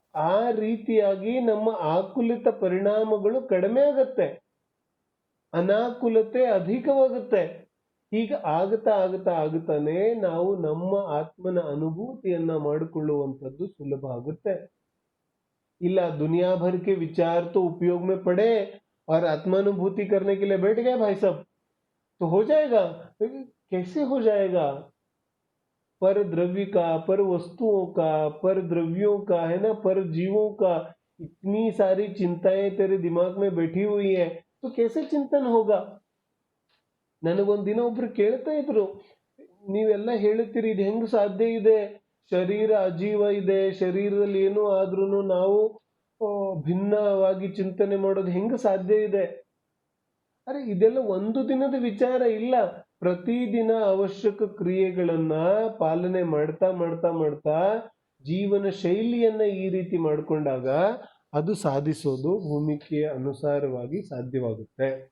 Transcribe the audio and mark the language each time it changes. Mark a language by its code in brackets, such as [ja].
[kn] ಆ ರೀತಿಯಾಗಿ ನಮ್ಮ ಆಕುಲಿತ ಪರಿಣಾಮಗಳು ಕಡಿಮೆ ಆಗುತ್ತೆ, ಅನಾಕುಲತೆ ಅಧಿಕವಾಗುತ್ತೆ. ಹೀಗೆ ಆಗುತ್ತಾ ಆಗುತ್ತಾ ಆಗುತ್ತಾನೆ ನಾವು ನಮ್ಮ ಆತ್ಮನ ಅನುಭೂತಿಯನ್ನ ಮಾಡಿಕೊಳ್ಳುವಂಥದ್ದು ಸುಲಭ ಆಗುತ್ತೆ. [hi] इला दुनिया भर के विचार तो उपयोग में पड़े और आत्मानुभूति करने के लिए बैठ गए भाई साहब, तो हो जाएगा? कैसे हो जाएगा? पर द्रव्य का, पर वस्तुओं का, पर द्रव्यों का, है ना, पर जीवों का इतनी सारी चिंताएं तेरे दिमाग में बैठी हुई है, तो कैसे चिंतन होगा? [kn] ನನಗೊಂದು ದಿನ ಒಬ್ರು ಕೇಳ್ತಾ ಇದ್ರು, ನೀವೆಲ್ಲ ಹೇಳ್ತೀರಿ ಇದು ಹೆಂಗ್ ಸಾಧ್ಯ ಇದೆ, ಶರೀರ ಅಜೀವ ಇದೆ, ಶರೀರದಲ್ಲಿ ಏನೋ ಆದ್ರೂ ನಾವು ಭಿನ್ನವಾಗಿ ಚಿಂತನೆ ಮಾಡೋದು ಹೆಂಗ ಸಾಧ್ಯ ಇದೆ? ಅರೆ ಇದೆಲ್ಲ ಒಂದು ದಿನದ ವಿಚಾರ ಇಲ್ಲ. ಪ್ರತಿದಿನ ಅವಶ್ಯಕ ಕ್ರಿಯೆಗಳನ್ನ ಪಾಲನೆ ಮಾಡ್ತಾ ಮಾಡ್ತಾ ಮಾಡ್ತಾ ಜೀವನ ಶೈಲಿಯನ್ನ ಈ ರೀತಿ ಮಾಡಿಕೊಂಡಾಗ ಅದು ಸಾಧಿಸೋದು ಭೂಮಿಕೆಯ ಅನುಸಾರವಾಗಿ ಸಾಧ್ಯವಾಗುತ್ತೆ.